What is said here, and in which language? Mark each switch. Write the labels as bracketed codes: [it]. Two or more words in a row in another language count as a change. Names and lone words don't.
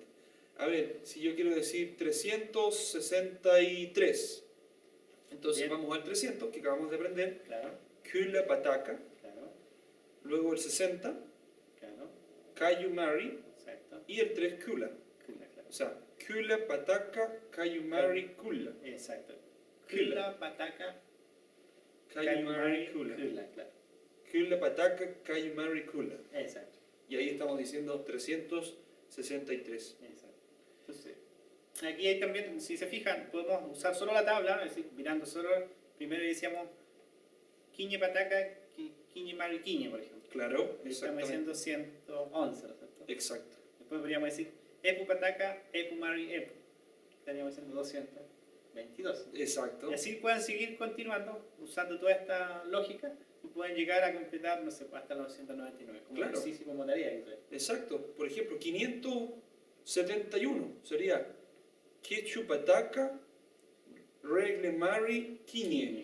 [es] A ver, si yo quiero decir 363, entonces Bien. vamos al 300 que acabamos de aprender. Claro, [arn] Kula Pataka. [es] claro, Luego el 60, claro. [arn] Kayu Mari. [es] Exacto. Y el 3, Kula. Claro. O sea, [arn] Kula Pataka, Kayu Mari, Kula. [es] Exacto. [arn] Kula. Kula, pataca, Kayu Mari, Kula. [es] claro. [arn] Kula Pataka, Kayu Mari, Kula. [es] Exacto. Y ahí estamos diciendo 363. Exacto. Entonces, aquí hay también, si se fijan, podemos usar solo la tabla, es decir, mirando solo, primero decíamos [arn] quiñe pataca, quiñe mari quiñe, [es] por ejemplo. Claro, Ahí estamos exactamente. diciendo 111, ¿no es cierto? Exacto. Después podríamos decir [arn] epu pataca, epu mari epu. [es] Estaríamos diciendo 222. Exacto. Y así pueden seguir continuando usando toda esta lógica y pueden llegar a completar, no sé, hasta los 299, como Claro. ejercicio, como tarea. Exacto. Por ejemplo, 571 sería [arn] Quechu Pataka, Regle Mari, Quiñe.